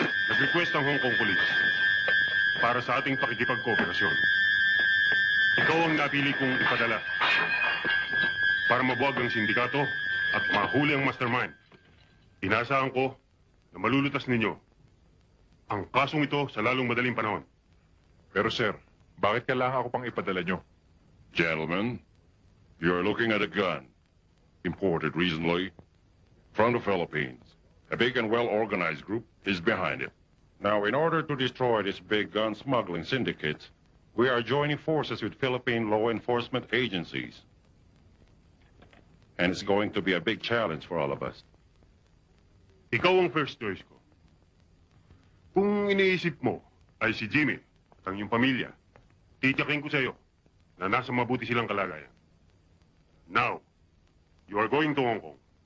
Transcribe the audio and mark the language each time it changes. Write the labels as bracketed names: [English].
[Filipino] Nag-request ang Hong Kong Police para sa ating pakikipagkooperasyon. Ikaw ang napili kong ipadala para mabuwag ang sindikato at mahuli ang mastermind. Inaasahan ko na malulutas ninyo ang kasong ito sa lalong madaling panahon. Pero, sir, bakit kailangan ako pang ipadala nyo? [English] Gentlemen, you are looking at a gun imported recently from the Philippines. A big and well-organized group is behind it. Now, in order to destroy this big gun smuggling syndicate, we are joining forces with Philippine law enforcement agencies. And it's going to be a big challenge for all of us. [Filipino] Ikaw ang first choice ko. Kung iniisip mo ay si Jimmy at ang iyong pamilya, titiyakin ko sa iyo na nasa mabuti silang kalagayan. [English] Now, you are going to Hong Kong.